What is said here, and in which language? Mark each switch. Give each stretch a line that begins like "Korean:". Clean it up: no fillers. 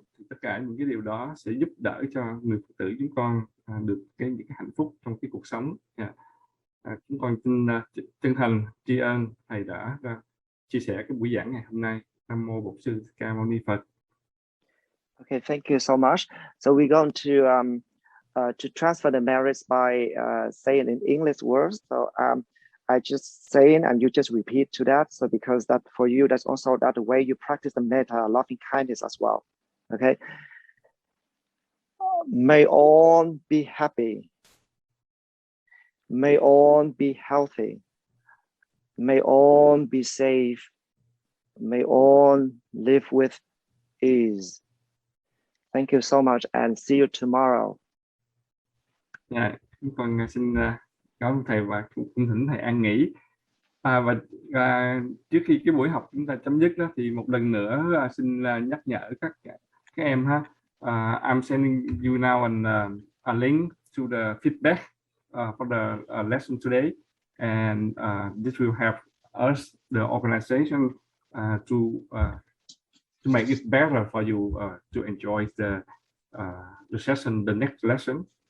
Vietnamese: Tất cả những cái điều đó sẽ giúp đỡ cho người Phật tử chúng con được những cái hạnh phúc trong cái cuộc sống. Chúng con xin chân thành tri ân thầy đã chia sẻ cái buổi giảng ngày hôm nay. Nam mô Bổn Sư Thích Ca Mâu Ni Phật.
English: Okay, thank you so much. So we're going to transfer the merits by saying in English words. So I just saying and you just repeat to that. So because that for you, that's also that the way you practice the metta, loving kindness as well. Okay. May all be happy. May all be healthy. May all be safe. May all live with ease. Thank you so much and see you tomorrow.
Vietnamese: Chúng con xin cảm ơn thầy và cũng thỉnh thầy an nghỉ. Và trước khi cái buổi học chúng ta chấm dứt đó, thì một lần nữa xin nhắc nhở các em ha.
English: I'm sending you now a link to the feedback for the lesson today, and this will help us, the organization, to make it better for you to enjoy the session, the next lesson.